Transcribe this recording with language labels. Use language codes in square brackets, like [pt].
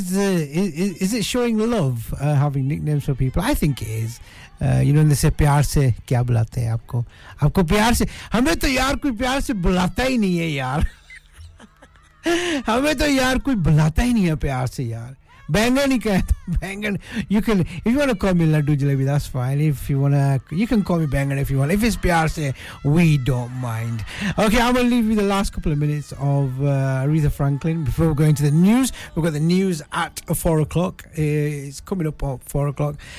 [en] Is it showing love having nicknames for people? I think it is. You know, when they say [hi] प्यार से क्या बुलाते हैं आपको? आपको प्यार से? हमे तो यार कोई प्यार से बुलाता ही नहीं है यार. हमे तो यार कोई बुलाता ही नहीं है प्यार से यार. बैंगन ही कहे तो बैंगन. [en] You can, if you want to call me Laddu Jalebi, that's fine. If you want to, you can call me Bangan if you want. If it's PR, say, we don't mind. Okay, I'm going to leave you the last couple of minutes of Aretha Franklin before we go into the news. We've got the news at 4 o'clock. It's coming up at 4 o'clock.